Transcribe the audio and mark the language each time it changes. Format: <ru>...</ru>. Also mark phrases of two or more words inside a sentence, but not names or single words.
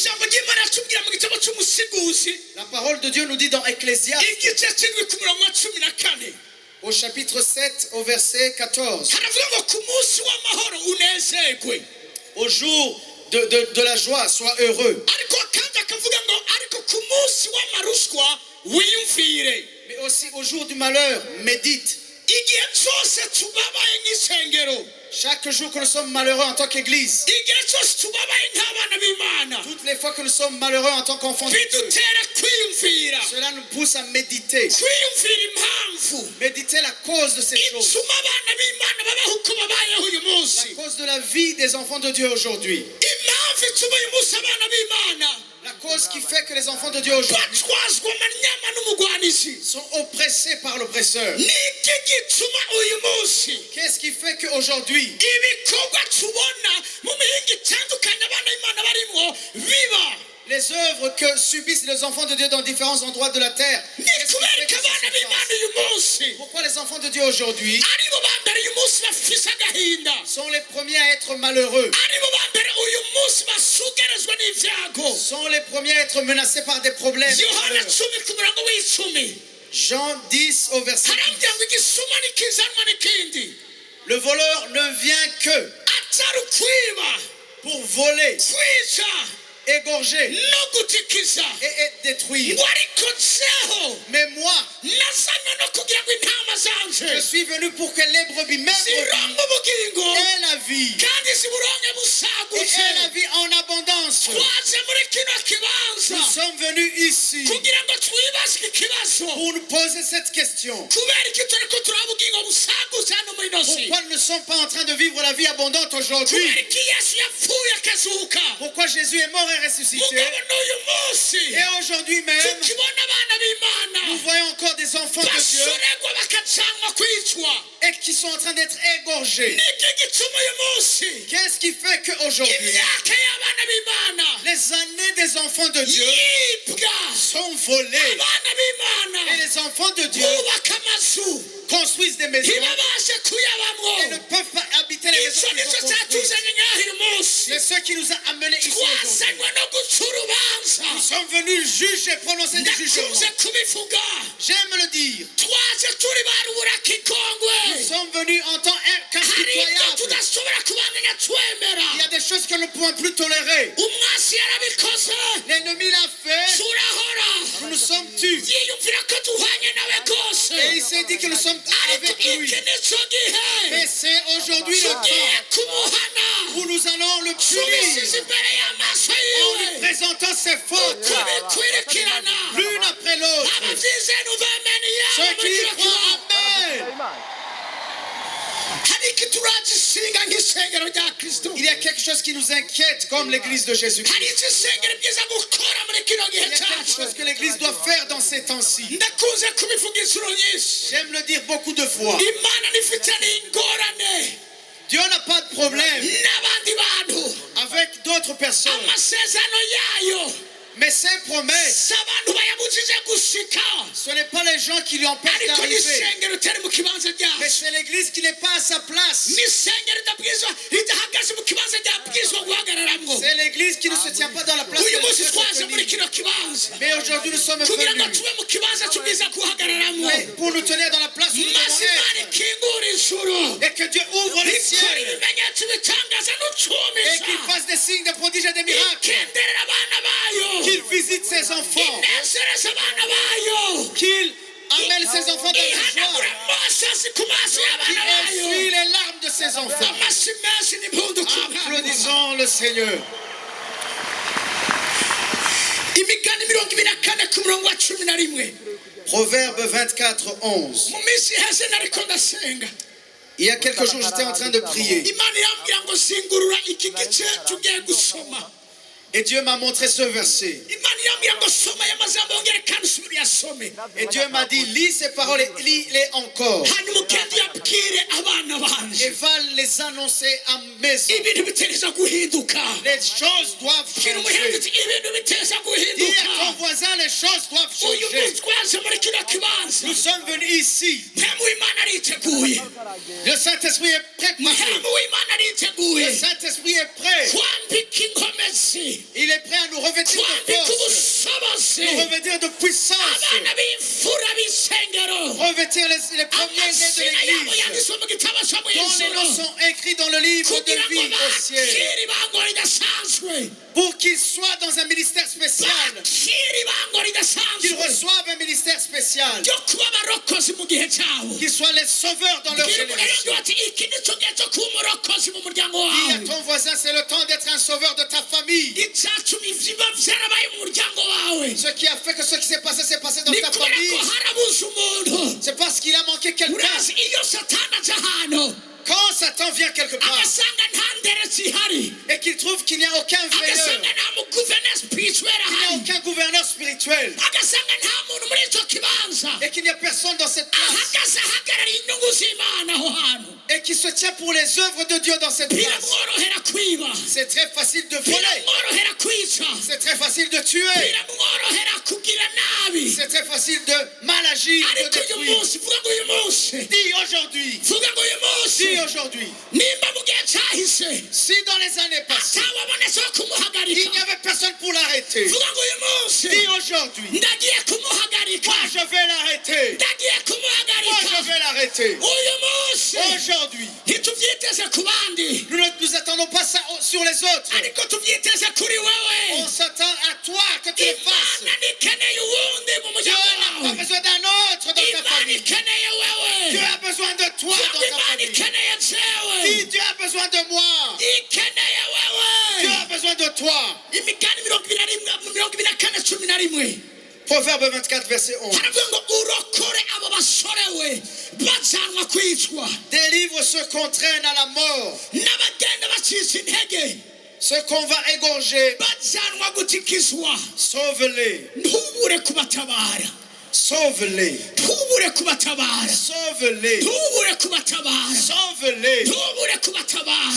<fr>La parole de Dieu nous dit dans Ecclésiaste, au chapitre 7, au verset 14, au jour de la joie, sois heureux.</fr> <rn>ariko kandi akavuga ngo ariko ku munsi w'amarushwa wiyumvire.</rn> <fr>Mais aussi au jour du malheur, médite.</fr> <rn>Igihe cyose tubabaye nk'isengero,</rn> <fr>Chaque jour que nous sommes malheureux en tant qu'Église,</fr> <rn>igihe cyose tubabaye nk'abana b'Imana,</rn> <fr>toutes les fois que nous sommes malheureux en tant qu'enfants de Dieu,</fr> <rn>bidutera kwiyumvira,</rn> <fr>cela nous pousse à méditer.</fr> <rn>kwiyumvira impamvu</rn> <fr>Méditer la cause de ces choses.</fr> <rn>ituma abana b'Imana babaho uko babayeho uyu munsi.</rn> <fr>La cause de la vie des enfants de Dieu aujourd'hui.</fr> <rn>Impamvu ituma uyu munsi abana b'Imana</rn> <fr>La cause qui fait que les enfants de Dieu aujourd'hui</fr> <rn>batwazwa amanyama n'umugwanizi.</rn> <fr>sont oppressés par l'oppresseur.</fr> <rn>Ni iki gituma uyu munsi</rn> <fr>Qu'est-ce qui fait qu'aujourd'hui,</fr> <rn>ibikorwa tubona mu mihinga itandukanye abana b'Imana barimo biba</rn> <fr>les œuvres que subissent les enfants de Dieu dans différents endroits de la terre,</fr> <rn>ni</rn> <fr>qu'est-ce qui</fr> <rn>kubera</rn> <fr>fait</fr> <rn>ko</rn> <fr>que ça</fr> <rn>abana</rn> <fr>se</fr> <rn>b'Imana</rn> <fr>passe?</fr> <rn>uyu munsi</rn> <fr>Pourquoi les enfants de Dieu aujourd'hui</fr> <rn>aribo ba mbere uyu munsi bafise agahinda,</rn> <fr>sont les premiers à être malheureux,</fr> <rn>aribo ba mbere uyu munsi basugerezwa n'ivyago.</rn> <fr>sont les premiers à être menacés par des problèmes?</fr> <rn>Yohana 10 ku murongo w'icumi</rn> <fr>Jean 10 au verset 10.</fr> <rn>harambwira ngo igisuma ntikizanwa n'ikindi</rn> <fr>Le voleur ne vient que</fr> <rn>atari ukwiba,</rn> <fr>pour voler,</fr> <rn>kwica</rn> <fr>égorger</fr> <rn>no gutikiza.</rn> <fr>et détruire.</fr> <rn>ngo ariko jeho</rn> <fr>Mais moi,</fr> <rn>nazanywe no kugira ngo intama</rn> <fr>je</fr> <rn>zanje</rn> <fr>suis venu pour que les brebis, mes brebis,</fr> <rn>zironke ubugingo</rn> <fr>aient la vie.</fr> <rn>kandi ziburonke</rn> <fr>Et</fr> <rn>busagutse.</rn> <fr>aient la vie en abondance.</fr> <rn>twaje muri kino kibanza</rn> <fr>Nous sommes venus ici</fr> <rn>kugira ngo twibaze iki kibazo,</rn> <fr>pour nous poser cette question.</fr> <rn>kubera iki turiko turaba ubugingo busagutse hano muri ino si,</rn> <fr>Pourquoi nous ne sommes pas en train de vivre la vie abondante</fr> <rn>kubera</rn> <fr>aujourd'hui?</fr> <rn>iki yesu yapfuye akazuka,</rn> <fr>Pourquoi Jésus est mort et ressuscité?</fr> <rn>mugabo n'uyu munsi</rn> <fr>Et aujourd'hui même,</fr> <rn>tukibona abana b'Imana</rn> <fr>nous voyons encore des enfants de Dieu</fr> <rn>basoregwa bakajanwa kwicwa.</rn> <fr>et qui sont en train d'être égorgés.</fr> <rn>niki gituma uyu munsi</rn> <fr>Qu'est-ce qui fait qu'aujourd'hui,</fr> <rn>imyaka y'abana b'Imana</rn> <fr>les années des enfants de Dieu</fr> <rn>yibwa,</rn> <fr>sont volées</fr> <rn>abana b'Imana</rn> <fr>et les enfants de Dieu</fr> <rn>bubaka amazu</rn> <fr>construisent des maisons</fr> <rn>ntibabashe kuyabamwo.</rn> <fr>et ne peuvent pas habiter les maisons</fr> <rn>icyo</rn> <fr>qu'ils</fr> <rn>nicyo</rn> <fr>ont construites?</fr> <rn>cyatuzanye ngaho uyu munsi,</rn> <fr>C'est ce qui nous a amenés ici aujourd'hui.</fr> <rn>twazanywe no guca urubanza.</rn> <fr>Nous sommes venus juger, prononcer des</fr> <rn>ndakunze</rn> <fr>jugements.</fr> <rn>kubivuga,</rn> <fr>J'aime le dire.</fr> <rn>twaje turi ba ruburakikongwe,</rn> <fr>Nous sommes venus en tant</fr> <rn>hari ibyo</rn> <fr>qu'impitoyables.</fr> <rn>tudashobora kubandanya twemera.</rn> <fr>Il y a des choses que nous ne pouvons plus tolérer.</fr> <rn>umwasi yarabikoze</rn> <fr>L'ennemi l'a fait.</fr> <rn>turahora,</rn> <fr>Nous nous sommes tus.</fr> <rn>yiyumvira ko duhanye nawe rwose,</rn> <fr>Et il s'est dit que nous sommes</fr> <rn>ariko</rn> <fr>avec lui.</fr> <rn>iki nicyo gihe</rn> <fr>Mais c'est aujourd'hui le</fr> <rn>tugiye</rn> <fr>temps</fr> <rn>kumuhana</rn> <fr>où nous allons le</fr> <rn>tubisize</rn> <fr>punir</fr> <rn>imbere y'amaso</rn> <fr>en lui</fr> <rn>yiwe,</rn> <fr>présentant ses fautes</fr> <rn>kubikwirikirana.</rn> <fr>l'une après l'autre.</fr> <rn>abavyize nuvameni yabo</rn> <fr>Ceux qui</fr> <rn>muri y kino</rn> <fr>croient,</fr> <rn>kibanza.</rn> <fr>Amen.</fr> <rn>hari iki turagishinga nk'isengero rya kristo,</rn> <fr>Il y a quelque chose qui nous inquiète comme l'église de Jésus-Christ.</fr> <rn>hari icyo isengero byiza gukora muri kino gihe</rn> <fr>Il y a quelque</fr> <rn>cyacu.</rn> <fr>chose que l'église doit faire dans ces temps-ci.</fr> <rn>ndakunze kubivuga inshuro nyinshi,</rn> <fr>J'aime le dire beaucoup de fois.</fr> <rn>imana nifitanye ingorane</rn> <fr>Dieu n'a pas de problème</fr> <rn>n'abandi bantu,</rn> <fr>avec d'autres personnes.</fr> <rn>amasezerano yayo</rn> <fr>Mais ses promesses,</fr> <rn>si abantu bayabujije gushika,</rn> <fr>ce n'est pas les gens qui lui empêchent</fr> <rn>ariko</rn> <fr>d'arriver.</fr> <rn>n'isengero utari mu kibanza</rn> <fr>Mais</fr> <rn>ryacu,</rn> <fr>c'est l'église qui n'est pas à sa place.</fr> <rn>n'isengero ridahagaze mu kibanza ryabwirizwa guhagararamwo.</rn> <fr>C'est l'église qui ne se tient pas dans la place</fr> <rn>uyu</rn> <fr>qu'elle</fr> <rn>munsi</rn> <fr>devrait se</fr> <rn>twaje muri</rn> <fr>tenir.</fr> <rn>kino kibanza</rn> <fr>Mais aujourd'hui nous sommes</fr> <rn>kugira ngo</rn> <fr>venus</fr> <rn>tube mu kibanza tubwiza guhagararamwo,</rn> <fr>pour nous tenir dans la place où nous</fr> <rn>maze</rn> <fr>devons</fr> <rn>imana</rn> <fr>être.</fr> <rn>ikingura ijuru,</rn> <fr>Et que Dieu ouvre les</fr> <rn>ikora</rn> <fr>ciels</fr> <rn>ibimenyetso bitangaza</rn> <fr>et</fr> <rn>n'ucumisha,</rn> <fr>qu'il fasse des signes, des prodiges et des miracles.</fr> <rn>ikenderera abana bayo,</rn> <fr>Qu'il visite ses enfants.</fr> <rn>inezereza abana bayo,</rn> <fr>Qu'il amène ses enfants dans la</fr> <rn>ihanagura</rn> <fr>joie.</fr> <rn>amasasi ku maso</rn> <fr>Qu'il</fr> <rn>y'abana bayo.</rn> <fr>essuie les larmes de ses enfants.</fr> <rn>amashyi menshi n'impundu ku mwami.</rn> <fr>Applaudissons le Seigneur.</fr> <rn>imigani 24 ku murongo wa 11.</rn> <fr>Proverbe 24, 11.</fr> <rn>mu minsi iheze nariko ndasenga,</rn> <fr>Il y a quelques jours, j'étais en train de prier.</fr> <rn>imana irambwira ngo singurura iki gice tugiye gusoma.</rn> <fr>Et Dieu m'a montré ce verset.</fr> <rn>imana irambwira ngo soma aya magambo wongere kandi usubire uyasome,</rn> <fr>Et Dieu m'a dit, lis ces paroles et lis-les encore.</fr> <rn>hanyuma ugende uyabwire abana banje.</rn> <fr>Et va les annoncer à maison.</fr> <rn>ibintu bitereza guhinduka.</rn> <fr>Les choses doivent</fr> <rn>kiri umuhenge uti</rn> <fr>changer.</fr> <rn>ibintu biteza</rn> <fr>Dis à</fr> <rn>guhinduka.</rn> <fr>ton voisin, les choses doivent</fr> <rn>uyu</rn> <fr>changer.</fr> <rn>munsi twaje muri kino kibanza,</rn> <fr>Nous sommes venus ici.</fr> <rn>mpemu w'imana ariteguye,</rn> <fr>Le Saint-Esprit est préparé.</fr> <rn>mpemu w'imana ariteguye</rn> <fr>Le Saint-Esprit est prêt.</fr> <rn>kwambika inkomezi,</rn> <fr>Il est prêt à nous revêtir de</fr> <rn>kwambika</rn> <fr>force,</fr> <rn>ubushobozi</rn> <fr>nous revêtir de puissance,</fr> <rn>abana b'imfura b'isengero,</rn> <fr>revêtir les premiers-nés de</fr> <rn>amazina yabo</rn> <fr>l'Église,</fr> <rn>yanditswe mu gitabo cyo mu</rn> <fr>dont les noms</fr> <rn>ijuru,</rn> <fr>sont écrits dans le livre de</fr> <rn>kugira ngo</rn> <fr>vie au ciel,</fr> <rn>bakire ibanga ridasanzwe,</rn> <fr>reçoivent un ministère spécial,</fr> <rn>ryo kuba abarokozi mu gihe cyabo.</rn> <fr>qu'ils soient les sauveurs dans leur</fr> <rn>Bwira umuryango</rn> <fr>génération.</fr> <rn>ati iki ni cyo gihe cyo kuba umurokozi mu muryango</rn> <fr>Dis à</fr> <rn>wawe.</rn> <fr>ton voisin, c'est le temps d'être un sauveur de ta famille.</fr> <rn>Icyatuma biba byarabaye mu muryango wawe.</rn> <fr>Ce qui a fait que ce qui s'est passé dans</fr> <rn>Ni</rn> <fr>ta</fr> <rn>kubera</rn> <fr>famille,</fr> <rn>ko harabuze umuntu.</rn> <fr>c'est parce qu'il a manqué quelqu'un.</fr> <rn>Urazi iyo satani aje ahantu</rn> <fr>Quand Satan vient quelque part</fr> <rn>agasanga nta nderetse ihari,</rn> <fr>et qu'il trouve qu'il n'y a aucun veilleur,</fr> <rn>agasanga nta muguverineri spirituel</rn> <fr>il n'y a</fr> <rn>ahari,</rn> <fr>aucun gouverneur spirituel</fr> <rn>agasanga nta muntu muri icyo kibanza</rn> <fr>et qu'il n'y a personne dans cette place</fr> <rn>ahagaze ahagarariye inyungu z'Imana aho hantu,</rn> <fr>et qui se tient pour les œuvres de Dieu dans cette place,</fr> <rn>biramworohera kwiba,</rn> <fr>c'est très facile de voler,</fr> <rn>biramworohera kwica,</rn> <fr>c'est très facile de tuer,</fr> <rn>biramworohera kugira nabi.</rn> <fr>c'est très facile de mal agir, de</fr> <rn>Ariko uyu</rn> <fr>détruire.</fr> <rn>munsi, vuga ngo uyu munsi,</rn> <fr>Dis aujourd'hui,</fr> <rn>vuga ngo uyu munsi,</rn> <fr>dis aujourd'hui,</fr> <rn>nimba mu gihe cyahise</rn> <fr>si dans les années passées,</fr> <rn>atawabonetse wo</rn> <fr>il n'y</fr> <rn>kumuhagarika,</rn> <fr>avait personne pour l'arrêter,</fr> <rn>vuga ngo uyu munsi</rn> <fr>dis aujourd'hui,</fr> <rn>ndagiye kumuhagarika,</rn> <fr>moi je vais l'arrêter,</fr> <rn>ndagiye</rn> <fr>moi je</fr> <rn>kumuhagarika</rn> <fr>vais l'arrêter.</fr> <rn>uyu munsi.</rn> <fr>Aujourd'hui,</fr> <rn>Ntitubyiteze ku bandi,</rn> <fr>nous ne nous attendons pas ça sur les autres.</fr> <rn>ariko tubyiteze kuri wewe.</rn> <fr>On s'attend à toi que tu le fasses.</fr> <rn>Imana ntikeneye uwundi mu</rn> <fr>Dieu</fr> <rn>muryango</rn> <fr>n'a pas</fr> <rn>wawe.</rn> <fr>besoin d'un autre dans ta</fr> <rn>Imana</rn> <fr>famille.</fr> <rn>ikeneye</rn> <fr>Dieu</fr> <rn>wewe.</rn> <fr>a besoin de toi</fr> <rn>Vuga</rn> <fr>dans</fr> <rn>ngo</rn> <fr>ta</fr> <rn>Imana</rn> <fr>famille.</fr> <rn>ikeneye</rn> <fr>Dis,</fr> <rn>jewe.</rn> <fr>Dieu a besoin de moi.</fr> <rn>Ikeneye</rn> <fr>Dieu</fr> <rn>wewe.</rn> <fr>a besoin de toi.</fr> <rn>Imigani 24:11</rn> <fr>Proverbe 24, verset 11.</fr> <rn>haravuga ngo urokore abo basore we bajyanwa kwicwa,</rn> <fr>Délivre ceux qu'on traîne à la mort,</fr> <rn>n'abagenda bacitse intege</rn> <fr>ceux qu'on va égorger.</fr> <rn>bajyanwa gutikizwa.</rn> <fr>Sauve-les.</fr> <rn>Ntubure kubatabara,</rn> <fr>Sauve-les.</fr> <rn>ntubure kubatabara,</rn> <fr>Sauve-les.</fr> <rn>ntubure kubatabara,</rn> <fr>Sauve-les.</fr> <rn>ntubure kubatabara.</rn>